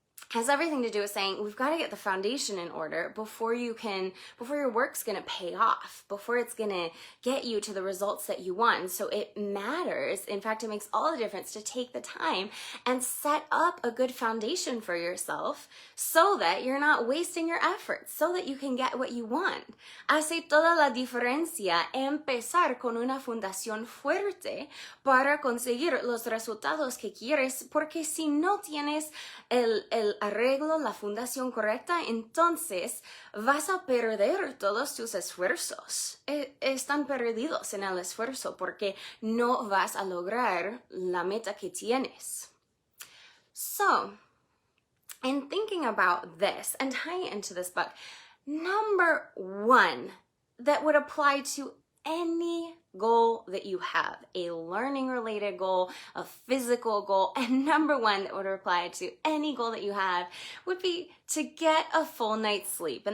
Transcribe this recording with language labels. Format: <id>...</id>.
<en>has everything to do with saying we've got to get the foundation in order before your work's gonna pay off, before it's gonna get you to the results that you want. And so it matters. In fact, it makes all the difference to take the time and set up a good foundation for yourself so that you're not wasting your efforts, so that you can get what you want.</en> <es>Hace toda la diferencia empezar con una fundación fuerte para conseguir los resultados que quieres, porque si no tienes el arreglo, la fundación correcta, entonces vas a perder todos tus esfuerzos. Están perdidos en el esfuerzo porque no vas a lograr la meta que tienes.</es> <en>So, in thinking about this and tying it into this book, number one that would apply to any goal that you have, a learning related goal, a physical goal, and number one that would apply to any goal that you have would be to get a full night's sleep.</en>